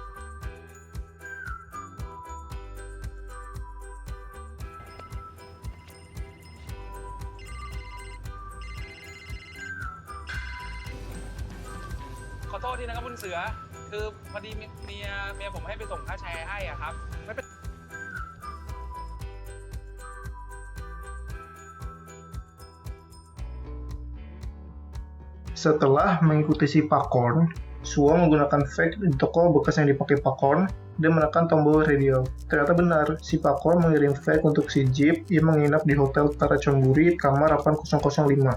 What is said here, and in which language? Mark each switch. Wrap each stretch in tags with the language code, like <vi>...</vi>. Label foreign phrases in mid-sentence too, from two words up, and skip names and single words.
<th>ขอโทษทีนะครับคุณเสือ คือพอดีเมียผมให้ไปส่งค่าแชร์ให้อ่ะครับไม่เป็น</th> <id>Setelah mengikuti si Pakorn, Suo menggunakan fake di toko bekas yang dipakai Pakorn dan menekan tombol radio. Ternyata benar, si Pakorn mengirim fake untuk si Jeep yang menginap di Hotel Tarachonburi kamar 8005.</id>